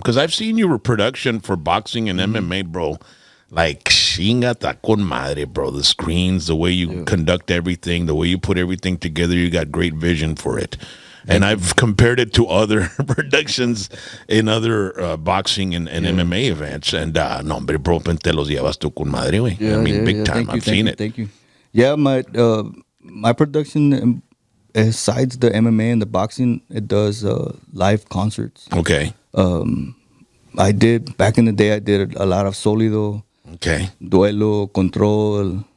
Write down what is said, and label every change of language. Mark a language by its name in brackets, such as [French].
[English] Because I've seen your production for boxing and MMA, bro. Like, [Spanish] chingata con madre, [English] bro. The screens, the way you conduct everything, the way you put everything together, you got great vision for it. And I've compared it to other productions in other boxing and MMA events. [Spanish] And, no, hombre, bro, te los llevas tú con madre, güey. [English] I mean, big time. I've seen it. Thank you. Yeah, my production, besides the MMA and the boxing, it does live concerts. Okay. I did, back in the day, I did a lot of Solido. Okay. Duelo, Control.